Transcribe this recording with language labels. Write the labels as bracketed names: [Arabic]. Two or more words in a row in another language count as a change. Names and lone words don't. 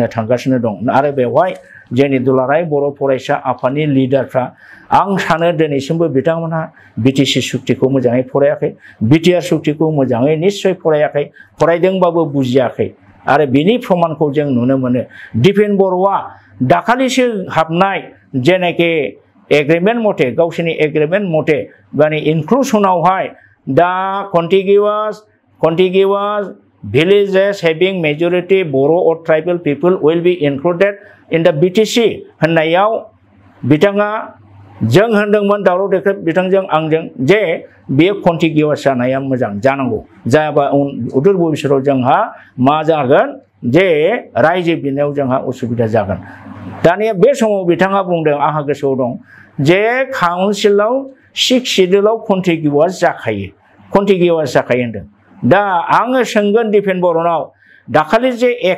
[Bodo] थांगासिनो दं आरो बेवहाय जोंनि दुलाराय बर' फरायसा आफादनि लिडारफ्रा आं सानो दिनैसिमबो बिथांमोनहा बिटिसि सुक्तिखौ मोजाङै फरायाखै बिटिआर सुक्तिखौ मोजाङै निश्चय फरायाखै फरायदोंबाबो बुजियाखै आरो बिनि प्रमाणखौ जों नुनो मोनो दिपेन बर'आ दाखालिसो हाबनाय जेनाखि एग्रिमेन्ट मथे गावसोरनि एग्रिमेन्ट मथे माने इनक्लुसनावहाय दा [English] contiguous villages having majority Boro or tribal people will be included in the BTC होननायाव [Bodo] बिथाङा जों होनदोंमोन दावराव देख्रेब बिथांजों आंजों जे बेयो कन्टिगिउवास जानाया मोजां जानांगौ जायाबा उदुर भबिष्यतआव जोंहा मा जागोन जे रायजो बिनायाव जोंहा उसुबिदा जागोन दानिया बे समाव बिथाङा बुंदों आंहा गोसोआव दं जे काउन्सिलाव 6 शेड्यूलाव कन्टिगिउआस जाखायो होनदों दा आङो सोंगोन दिपेन बर'नाव दाखालि जे